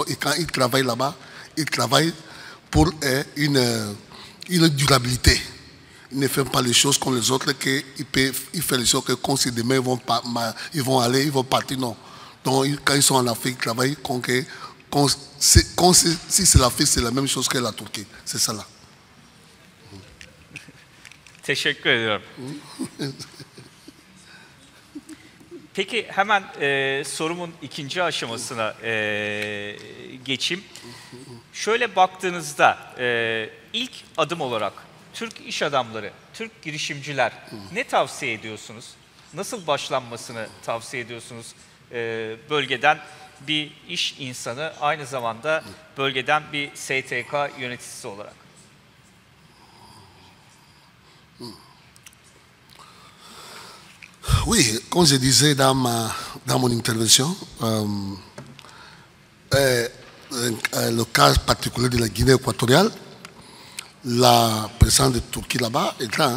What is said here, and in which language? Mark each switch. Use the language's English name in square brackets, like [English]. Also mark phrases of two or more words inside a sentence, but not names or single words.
[French] Et quand ils travaillent là-bas, ils travaillent pour une durabilité. Ils ne font pas les choses comme les autres, ils font les choses que quand c'est demain, ils vont aller, ils vont partir, non. Donc quand ils sont en Afrique, ils travaillent comme que, si c'est l'Afrique, c'est la même chose que la Turquie. C'est ça là. [Turkish] Teşekkür ediyorum. Peki hemen sorumun ikinci aşamasına geçeyim. Şöyle baktığınızda ilk adım olarak Türk iş adamları, Türk girişimciler ne tavsiye ediyorsunuz? Nasıl başlanmasını tavsiye ediyorsunuz bölgeden bir iş insanı, aynı zamanda bölgeden bir STK yöneticisi olarak? [French] Oui, comme je disais dans mon intervention, le cas particulier de la Guinée équatoriale, la présence de Turquie là-bas est grande.